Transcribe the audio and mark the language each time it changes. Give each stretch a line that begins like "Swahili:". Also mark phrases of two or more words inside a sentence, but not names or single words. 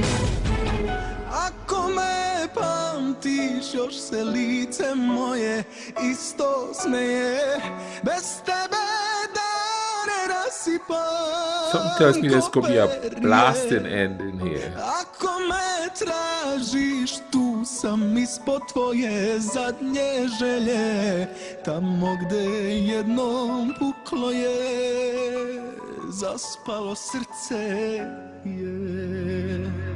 Serbian: Ako me pamtiš, još se lice moje isto smeje. Bez tebe dane rasipam.
English: Something tells me there's gonna be a blasting end in here.
Serbian: Ako me tražiš, tu sam ispod tvoje zadnje želje. Tamo gde jednom puklo je, zaspalo srce je.